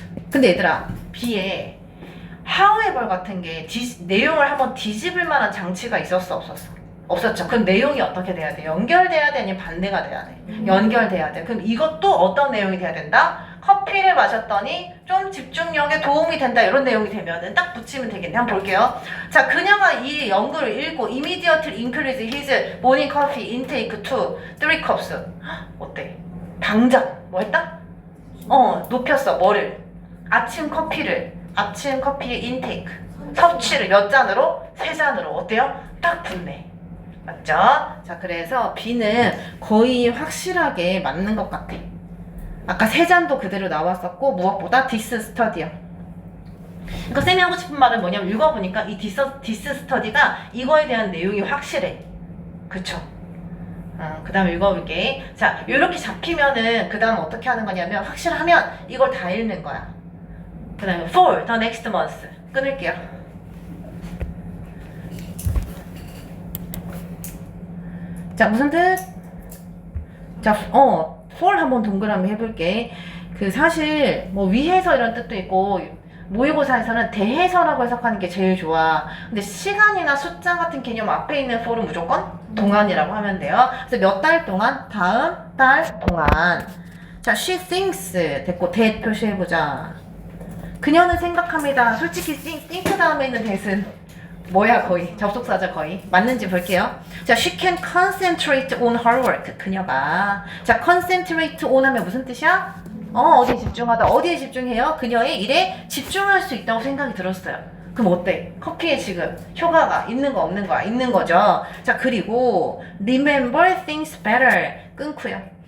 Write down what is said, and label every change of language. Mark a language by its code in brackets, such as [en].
[ko] 근데 얘들아, B에 however 같은 게 내용을 한번 뒤집을 만한 장치가 있었어, 없었어? 없었죠. 그럼 내용이 어떻게 돼야 돼? 연결돼야 돼? 아니면 반대가 돼야 돼? 연결돼야 돼. 그럼 이것도 어떤 내용이 돼야 된다? 커피를 마셨더니 좀 집중력에 도움이 된다. 이런 내용이 되면은 딱 붙이면 되겠네. 한번 볼게요. 자, 그녀가 이 연구를 읽고 [en] immediately increase his morning coffee intake to 3 cups. [ko] 어때? 당장 뭐 했다? 높였어. 뭐를? 아침 커피의 인테이크 섭취를 몇 잔으로? 3잔으로. 어때요? 딱 붙네. 맞죠? 자, 그래서 B는 거의 확실하게 맞는 것 같아. 아까 3잔도 그대로 나왔었고 무엇보다 디스 스터디야. 그러니까 쌤이 하고 싶은 말은 뭐냐면 읽어보니까 이 디스 스터디가 이거에 대한 내용이 확실해. 그쵸? 그 다음 읽어볼게. 자, 이렇게 잡히면은 그 다음 어떻게 하는 거냐면 확실하면 이걸 다 읽는 거야. 그 다음에 [en] for the next month [ko] 끊을게요. 자, 무슨 뜻? 자, for 한번 동그라미 해볼게. 그 사실 뭐 위해서 이런 뜻도 있고 모의고사에서는 대해서라고 해석하는 게 제일 좋아. 근데 시간이나 숫자 같은 개념 앞에 있는 for은 무조건 동안이라고 하면 돼요. 그래서 몇 달 동안? 다음 달 동안. 자, [en] she thinks [ko] 됐고 that 표시해보자. 그녀는 생각합니다. 솔직히 think 다음에 있는 that은 뭐야 거의 접속사죠 거의. 맞는지 볼게요. [en] 자, she can concentrate on her work. [ko] 그녀가. 자, [en] concentrate on [ko] 하면 무슨 뜻이야? 어디에 집중하다. 어디에 집중해요? 그녀의 일에 집중할 수 있다고 생각이 들었어요. 그럼 어때? 커피에 지금 효과가 있는 거 없는 거야? 있는 거죠. 자, 그리고 [en] remember things better [ko] 끊고요.